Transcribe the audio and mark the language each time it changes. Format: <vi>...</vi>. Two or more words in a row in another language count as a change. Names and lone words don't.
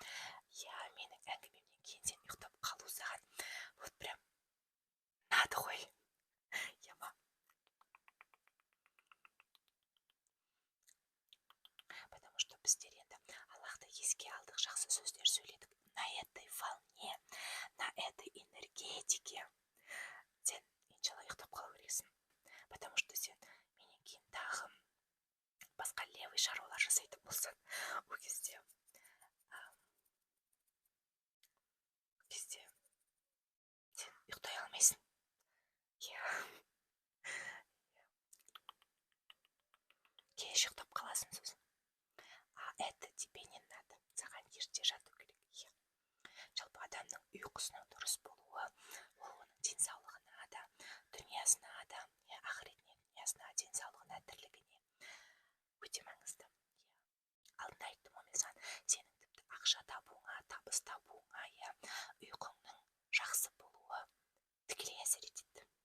<kk>Иә, менің әңгімемнен кейін сен ұйықтап қалу саған</kk> <ru>вот прям надо</ru> <kk>ғой. Иә ма?</kk> <ru>Потому что</ru> <kk>біздер енді Аллахты еске алдық, жақсы сөздер сөйледік.</kk> <ru>На этой волне, на этой энергетике</ru> <kk>сен иншалла ұйықтап қалу керексің.</kk> <ru>Потому что</ru> <kk>сен менен кейін тағы басқа левый шаруалар жасайтын болсаң, ол кезде сен ұйықтай алмайсың. Иә. Кеш ұйықтап қаласың сосын.</kk> <ru>Это тебе не надо.</ru> <kk>Саған ерте жату керек. Иә. Жалпы адамның ұйқысының дұрыс болуы, ол оның денсаулығына да, дүниясына да, ақыретіне, дүниясына, денсаулығына, тірлігіне өте маңызды. Алдында айттым ғой мен саған, сенің тіпті ақша табуыңа, табыс табуыңа, ұйқыңның жақсы болуы тікелей әсер етеді.</kk>